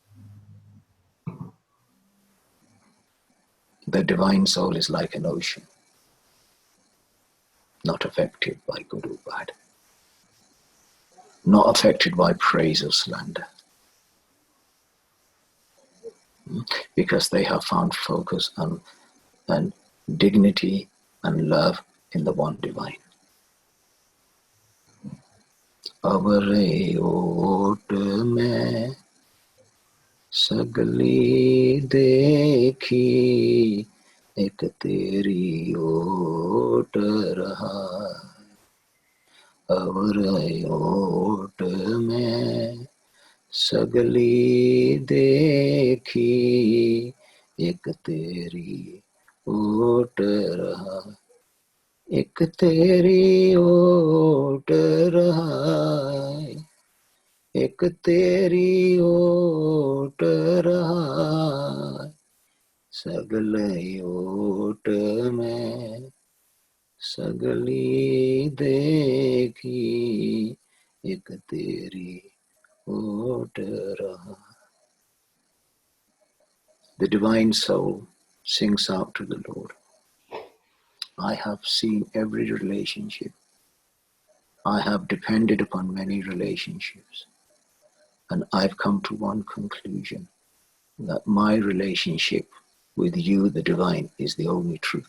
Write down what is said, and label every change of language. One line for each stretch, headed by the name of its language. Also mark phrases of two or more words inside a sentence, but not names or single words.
English: The divine soul is like an ocean, not affected by good or bad, not affected by praise or slander, because they have found focus and dignity and love in the one divine.
Punjabi: ਅਵਰੇ ਓਟ ਮੈਂ ਸਗਲੀ ਦੇਖੀ ਏਕ ਤੇਰੀ ਓਟ ਰਹਾ. ਅਵਰੇ ਓਟ ਮੈਂ ਸਗਲੀ ਦੇਖੀ ਏਕ ਤੇਰੀ ਓਟ ਰਹਾ. ਏਕ ਤੇਰੀ ਓਟ ਰਹਾ, ਏਕ ਤੇਰੀ ਓਟ ਰਹਾ, ਸਗਲੇ ਓਟ ਮੇਂ ਸਗਲੀ ਦੇਖੀ, ਏਕ ਤੇਰੀ ਓਟ ਰਹਾ.
English: The divine soul sings out to the Lord. I have seen every relationship. I have depended upon many relationships. And I've come to one conclusion, that my relationship with you, the divine, is the only truth.